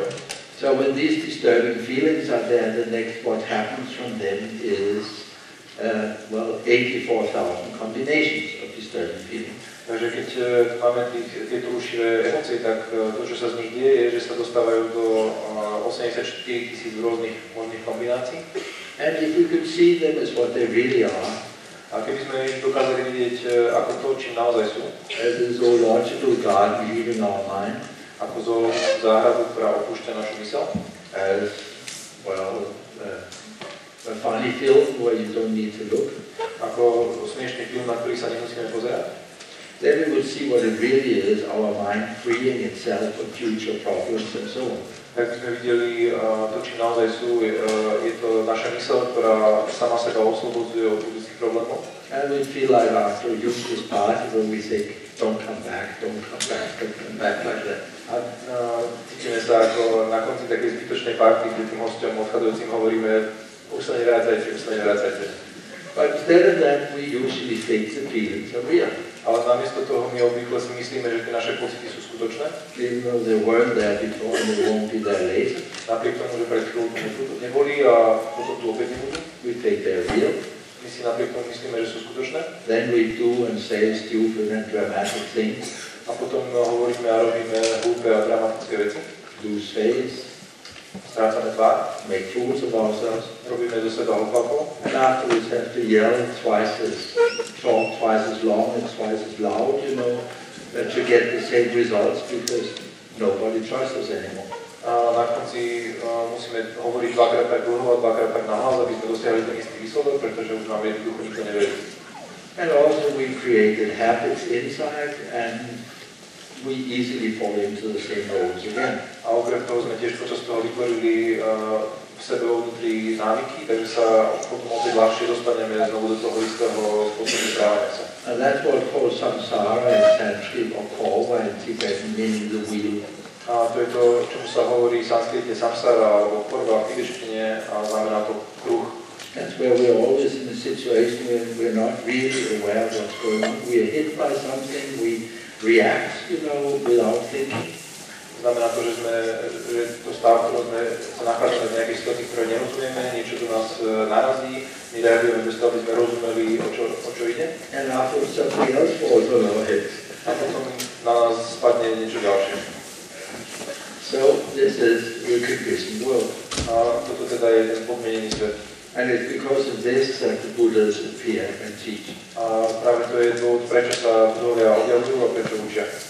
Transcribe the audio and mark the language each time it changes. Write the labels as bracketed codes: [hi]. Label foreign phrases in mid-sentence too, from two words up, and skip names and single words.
[en] So when these disturbing feelings are there, the next what happens from them is, 84,000 combinations of disturbing feelings. [sk] Takže keď máme tieto rušivé emócie, tak to, čo sa z nich deje, je, že sa dostávajú do 84,000 rôznych možných kombinácií. [en] And if we could see them as what they really are, [sk] a keby sme ich dokázali vidieť ako to, čím naozaj sú, [en] as a zoological garden leaving our mind, [sk] ako zoologickú záhradu, ktorá opúšťa našu myseľ, [en] as, a funny film where you don't need to look, [sk] ako smiešný film, na ktorý sa nemusíme pozerať, [en] then we would see what it really is, our mind freeing itself of future problems and so on. [sk] Tak by sme videli to, čím naozaj sú, je to naša myseľ, ktorá sama seba oslobodzuje od budúcich problémov. [en] And we feel like after a useless party when we think, don't come back like that. [sk] A cítime sa ako na konci takej zbytočnej party, kde tým hosťom odchádzajúcim hovoríme, už sa nevrácajte. [en] But instead of that, we usually think the feelings are real. [sk] Ale namiesto toho my obvykle si myslíme, že tie naše pocity sú skutočné. [en] Even though they weren't there before and they won't be there later. [sk] Napriek tomu, že pred chvíľou tu neboli a potom tu opäť nebudú. [en] We think they're real. [sk] My si napriek tomu myslíme, že sú skutočné. [en] Then we do and say stupid and dramatic things. [sk] A potom hovoríme a robíme hlúpe a dramatické veci. [en] Lose face. [sk] Strácame tvár. [en] Make fools of ourselves. [sk] Robíme zo seba hlupákov. [en] And afterwards have to yell talk twice as long and twice as loud, to get the same results because nobody trusts us anymore. [sk] A na konci musíme hovoriť dvakrát tak dlho a dvakrát tak nahlas, aby sme dosiahli ten istý výsledok, pretože už nám jednoducho nikto neverí. [en] And also we created habits inside, and we easily fall into the same roles again. [sk] A okrem toho sme tiež počas toho vytvorili v sebe vnútri návyky, takže sa potom opäť ľahšie dostaneme znovu do toho istého spôsobu správania sa. [en] And that's what called samsara in Sanskrit, or korva in Tibetan, meaning the wheel. [sk] A to je to, čomu sa hovorí v sanskrite samsara alebo korva v tibetštine a znamená to kruh. [en] That's where we're always in a situation where we're not really aware of what's going on. We are hit by something, we react, without thinking. [sk] Znamená to, že to stav, ktorom sme sa nachádzame v nejakej situácii, ktoré nerozumieme, niečo do nás narazí, my reagujeme bez toho, aby sme rozumeli, o čo ide. [en] And after something else falls on our heads. [sk] A potom na nás spadne niečo ďalšie. [en] So this is the conditioned world. [sk] A toto teda je ten podmienený svet. [en] And it's because of this that the Buddhas appear and teach. [sk] A práve to je dôvod, prečo sa Budhovia objavujú a prečo učia.